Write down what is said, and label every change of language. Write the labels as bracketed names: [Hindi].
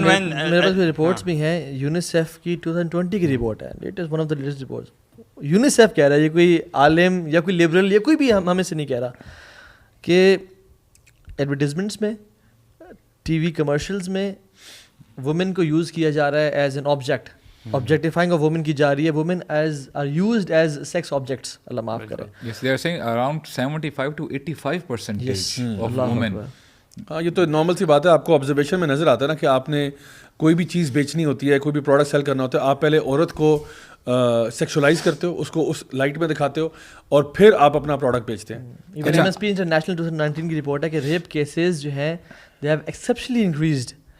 [Urdu] میرے پاس رپورٹس بھی ہیں, یونیسیف کی 2020 کی رپورٹ ہے, [English] It is one of the latest reports. [Urdu] UNICEF کہہ رہا ہے, یہ کوئی عالم یا کوئی لبرل یا کوئی بھی ہمیں سے نہیں کہہ رہا, کہ ایڈورٹیزمنٹس میں, ٹی وی کمرشلز میں وومن کو یوز کیا جا رہا ہے [English] As an object. objectifying of women [Urdu] کی جا رہی ہے, [English] women are used as sex objects. [Urdu] اللہ معاف کرے. [English] Yes, they are saying around 75 to 85% of women. [Urdu] ہاں یہ تو نارمل سی بات ہے. آپ کو آبزرویشن میں نظر آتا ہے نا کہ آپ نے کوئی بھی چیز بیچنی ہوتی ہے, کوئی بھی پروڈکٹ سیل کرنا ہوتا ہے, آپ پہلے عورت کو سیکشولائز کرتے ہو, اس کو اس لائٹ میں دکھاتے ہو اور پھر آپ اپنا پروڈکٹ بیچتے ہیں. ایون MSP انٹرنیشنل 2019 کی رپورٹ ہے کہ ریپ کیسز جو ہیں [English] They have exceptionally increased.